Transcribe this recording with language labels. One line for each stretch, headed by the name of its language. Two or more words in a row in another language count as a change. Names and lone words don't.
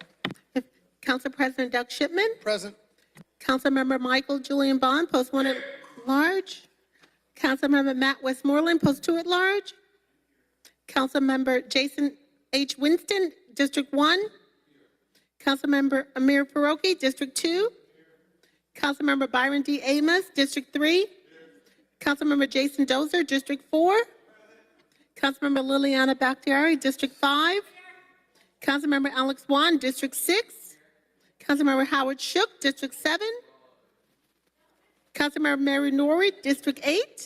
English: Council President Doug Shipman. Present. Councilmember Michael Julian Bond, Post 1 at Large. Councilmember Matt Westmoreland, Post 2 at Large. Councilmember Jason H. Winston, District 1. Councilmember Amir Faroki, District 2. Councilmember Byron D. Amos, District 3. Councilmember Jason Dozer, District 4. Councilmember Liliana Bakhtiari, District 5. Councilmember Alex Wan, District 6. Councilmember Howard Shook, District 7. Councilmember Mary Norrie, District 8.